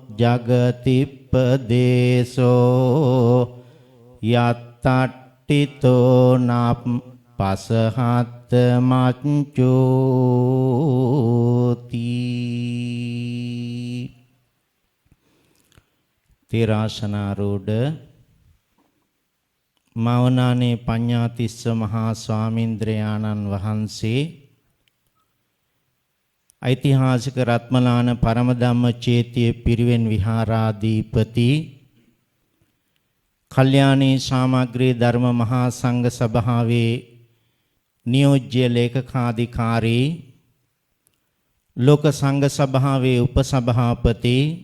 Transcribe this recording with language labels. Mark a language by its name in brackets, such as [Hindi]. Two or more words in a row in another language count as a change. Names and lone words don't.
[Pali] ජගතිප්පදේසෝ යත්තට්ඨිතෝ නප් පසහත් [Sinhala] මච්චෝති තිරාසනාරූඪ මෞනානේ පඤ්ඤාතිස්ස මහා ස්වාමීන්ද්‍රයාණන් වහන්සේ ඓතිහාසික රත්මලාන පරම ධම්ම චේතිය පිරිවෙන් විහාරාධිපති කල්යාණී සාමග්‍රී ධර්ම මහා සංඝ සභාවේ නියෝජ්‍ය ලේකකාධිකාරී ලෝක සංඝ සභාවේ උපසභාපති